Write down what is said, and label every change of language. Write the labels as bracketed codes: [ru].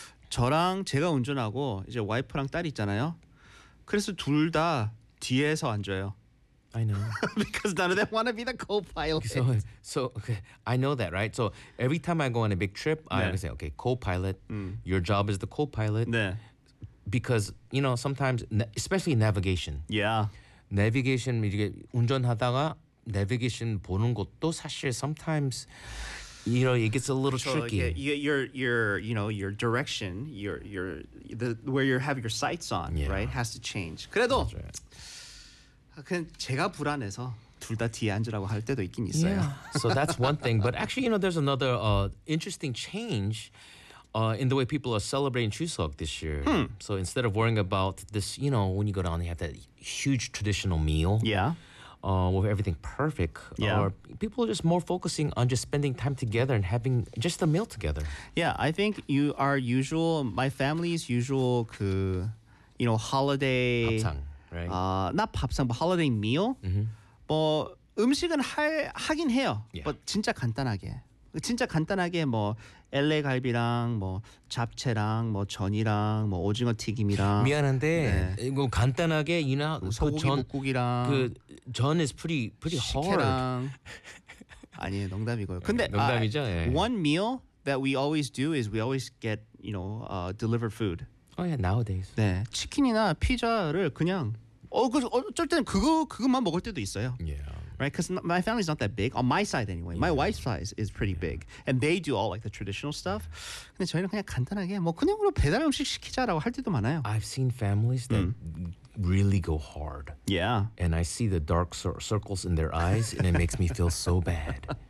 [ko] 저랑 제가 운전하고 이제 와이프랑 딸 있잖아요. 그래서 둘 다 뒤에서 앉아요. [en] I know. Because none of them want to be the co-pilot. So okay, I know that, right? So every time I go on a big trip, 네. I always say, okay, co-pilot, your job is the co-pilot. [ko] 네. [en] Because, you know, sometimes, especially navigation. Yeah. Navigation, [ko] 이렇게 운전하다가 [en] navigation 보는 것도 사실 sometimes, you know, it gets a little tricky. Your direction, where you have your sights on, right, has to change. [ko] 그래도... 그냥 제가 불안해서 둘 다 뒤에 앉으라고 할 때도 있긴 있어요. [en] Yeah. So that's one thing. But actually, you know, there's another interesting change in the way people are celebrating Chuseok this year. Hmm. So instead of worrying about this, you know, when you go down, they have that huge traditional meal. Yeah. With everything perfect. Yeah. Or people are just more focusing on just spending time together and having just a meal together. Yeah, I think you are usual, my family's usual, holiday. 밥상. Right. Not 밥상, but holiday meal. Mm-hmm. [ko] 뭐 음식은 하긴 해요. [en] Yeah. [ko] But 진짜 간단하게 뭐 LA 갈비랑 뭐 잡채랑 뭐 전이랑 뭐 오징어 튀김이랑. 미안한데 네. 이거 간단하게 이나 소고기국이랑 [en] 그 전 is pretty hard. [ko] 식혜랑 아니에요 농담이고요. 근데 농담이죠. 아, 예. [en] One meal that we always do is we always get delivered food. Oh yeah, nowadays. [ko] 네, 치킨이나 피자를 그냥 어쩔 때는 그것만 먹을 때도 있어요. [en] Yeah. Right, because my family's not that big on my side anyway. My wife's size is pretty big, and they do all like the traditional stuff. [ko] 근데 저희는 그냥 간단하게 뭐 그냥 우리 배달 음식 시키자라고 할 때도 많아요. [en] I've seen families that really go hard. Yeah. And I see the dark circles in their eyes, and it makes me feel so bad.